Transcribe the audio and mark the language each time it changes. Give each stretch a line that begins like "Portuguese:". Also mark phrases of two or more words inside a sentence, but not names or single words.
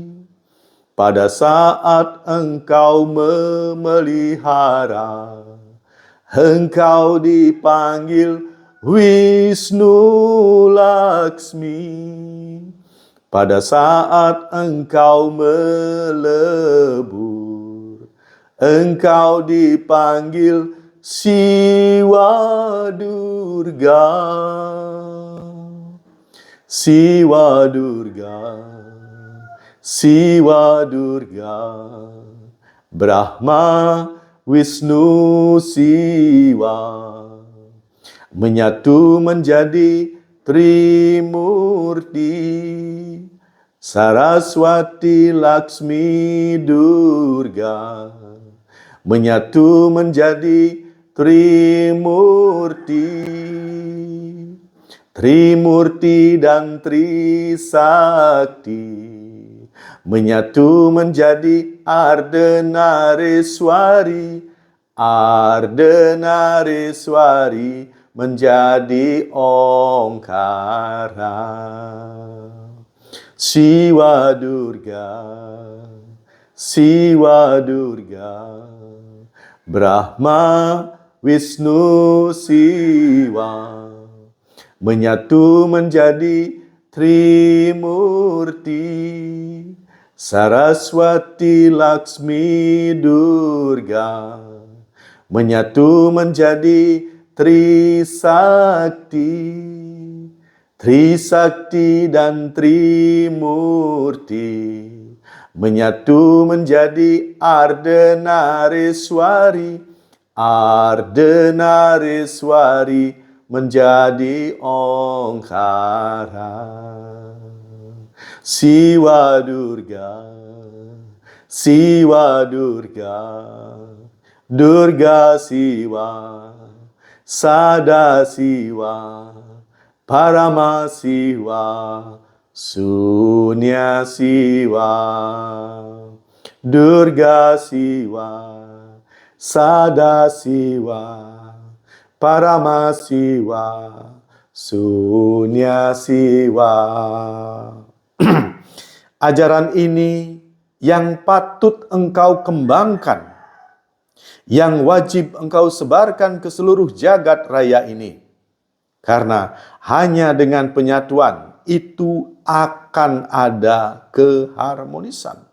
Indonesian: Pada saat engkau memelihara, engkau dipanggil Wisnu Laksmi. Pada saat engkau melebur, engkau dipanggil Siwa Durga. Siwa Durga, Siwa Durga, Brahma, Wisnu, Siwa, menyatu menjadi Trimurti, Saraswati, Laksmi, Durga, menyatu menjadi Trimurti, Trimurti dan Trisakti, menyatu menjadi Ardhanareswari, Ardhanareswari menjadi Omkara. Siwa Durga, Siwa Durga, Brahma, Wisnu, Siwa, menyatu menjadi Trimurti, Saraswati, Laksmi, Durga, menyatu menjadi Trisakti, Trisakti dan Trimurti, menyatu menjadi Ardhanareswari, Ardhanareswari menjadi Omkara. Siwa Durga, Siwa Durga, Durga Siwa, Sadasiwa, Paramasiwa, Sunya Siwa, Durga Siwa, Sadasiwa, Paramasiwa, Sunya Siwa. Ajaran ini yang patut engkau kembangkan, yang wajib engkau sebarkan ke seluruh jagat raya ini. Karena hanya dengan penyatuan itu akan ada keharmonisan.